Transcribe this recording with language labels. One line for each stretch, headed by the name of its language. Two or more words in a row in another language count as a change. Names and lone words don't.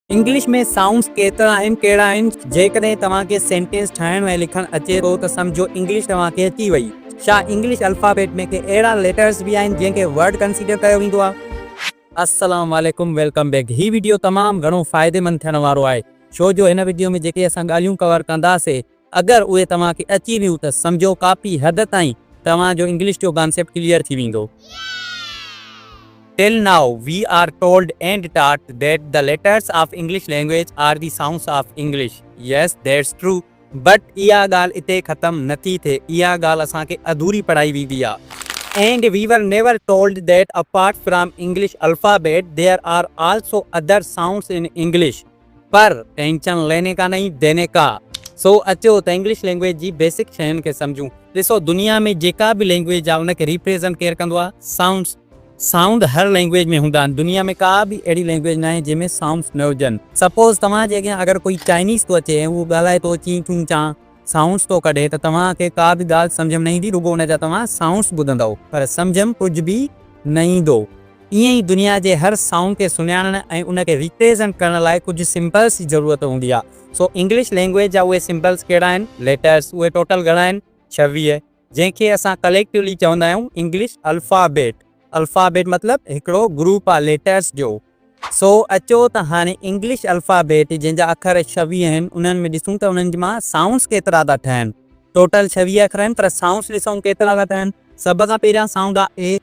Sindhi: इंग्लिश में साउंड्स केतिरा आहिनि कहिड़ा आहिनि। जेकॾहिं तव्हांखे सेंटेंस ठाहिण ऐं लिखणु अचे थो त सम्झो इंग्लिश तव्हांखे अची वई। छा
English: English alphabet
Sindhi: में के अहिड़ा लेटर्स बि आहिनि जंहिंखे
English: word consider
Sindhi: कयो वेंदो आहे।
Arabic: السلام عليكم,
English: welcome back.
Sindhi: ही वीडियो तमामु घणो फ़ाइदेमंद थियण वारो आहे, छो जो हिन वीडियो में जेके असां ॻाल्हियूं कवर कंदासीं अगरि उहे तव्हांखे अची वियूं त सम्झो काफ़ी हद ताईं तव्हांजो इंग्लिश जो
English: concept clear
Sindhi: थी वेंदो।
English: Till now, we are told and taught that the letters of English language are the sounds of English. Yes, that's true.
Sindhi: But इहा ॻाल्हि इते ख़तम नथी थिए, इहा ॻाल्हि असांखे अधूरी पढ़ाई वेंदी आहे।
English: And we were never told that apart from English alphabet, there are also other sounds in English.
Hindi: पर टेंशन लेने का नहीं देने का।
Sindhi: सो अचो त
English: English language
Sindhi: जी बेसिक शयुनि खे सम्झूं। ॾिसो, दुनिया में जेका बि लैंग्वेज आहे उनखे रिप्रेज़ेंट केरु कंदो आहे? साउंड्स। साउंड हर लैंग्वेज में हूंदा आहिनि। दुनिया में का बि अहिड़ी लैंग्वेज न आहे जंहिंमें साउंड्स न हुजनि। सपोज़ तव्हांजे अॻियां अगरि कोई चाइनीज़ थो अचे ऐं उहो ॻाल्हाए थो चीं चूं चां साउंड्स थो कढे त तव्हांखे का बि ॻाल्हि सम्झ में न ईंदी, रुॻो हुनजा तव्हां साउंड्स ॿुधंदव पर सम्झ में कुझु बि न ईंदो। ईअं ई दुनिया जे हर साउंड खे सुञाणण ऐं उनखे रिप्रेज़ेंट करण लाइ कुझु सिंपल्स जी ज़रूरत हूंदी आहे। सो
English: English language
Sindhi: जा उहे सिंपल्स कहिड़ा आहिनि? लेटर्स। उहे टोटल घणा आहिनि? 26, जंहिंखे असां कलेक्टिवली चवंदा आहियूं
English: English alphabet.
Sindhi: अल्फाबेट मतिलबु हिकिड़ो ग्रुप आहे लेटर्स जो। सो अचो त हाणे
English: English alphabet
Sindhi: जंहिंजा अखर 26 आहिनि उन्हनि में ॾिसूं त उन्हनि मां साउंड्स केतिरा था ठहनि। टोटल 26 अखर आहिनि पर साउंड्स ॾिसूं केतिरा था ठहनि। सभ खां पहिरियां साउंड आहे ए।